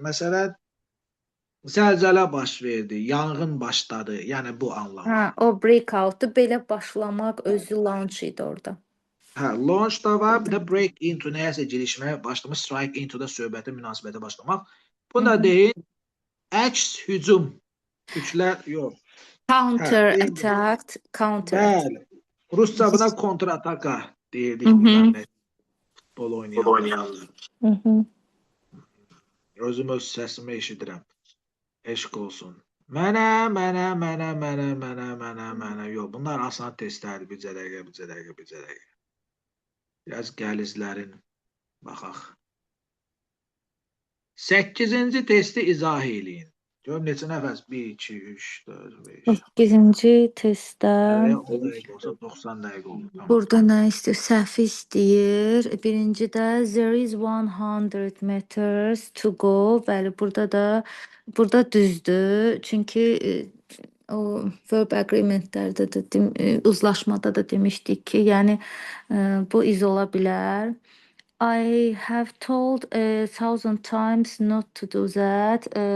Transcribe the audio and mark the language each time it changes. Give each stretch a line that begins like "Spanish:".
Azerbaijani: Məsələn, zəlzələ baş verdi, yanğın başladı, yəni bu anlamda. Hə, o breakout-u belə başlamaq özü launch idi orada. Hə, launch da var, bir də break into, nəyəsə girişməyə başlamaq, strike into da söhbətə, münasibətə başlamaq. Bu da deyin, əks hücum, küçlər, yox.
English: Counter attack, counter.
Azerbaijani: Bəli, Rusca buna kontrataka deyirdik bundan, futbol oynayanlar. Özüm öz səsimi eşidirəm. Eşq olsun. Mənə. Yox, bunlar asan testlərdir. Bircə dəqiqə. Biraz gəlizlərin baxaq. 8-ci testi izah eləyin. Gör neçə nəfəs? 1, 2, 3, 4, 5. 8-ci testdə O dəqiqə olsa 90 dəqiqə olur. Tamam. burada nə istəyir? Səhvi istəyir. Birincidə
English: there is 100 meters to go.
Azerbaijani: Bəli, burada düzdür. Çünki o verb agreementlərdə də uzlaşmada da demişdik ki, yəni bu iz ola bilər.
English: I have told 1,000 times not to do that.